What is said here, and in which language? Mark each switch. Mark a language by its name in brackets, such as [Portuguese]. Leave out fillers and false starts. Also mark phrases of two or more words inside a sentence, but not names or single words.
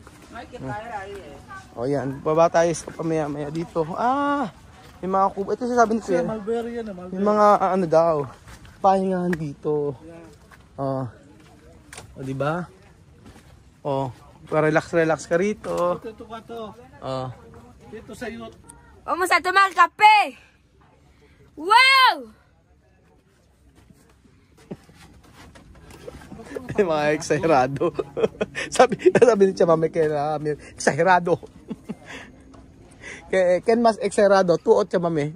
[Filipino] O yan, baba tayo sa pamaya-maya dito. May mga kubo. Ito sasabi ni Kuya. Mulberry yan, mulberry. May mga ano daw, pahingahan dito. O diba? Relax ka rito. Ito ka to. Dito sa youth. [Spanish] Vamos a tomar café. ¡Wow! [Filipino] Mga exagerado. sabi ni Chamame kay exagerado. Ken mas exagerado, tuot Chamame.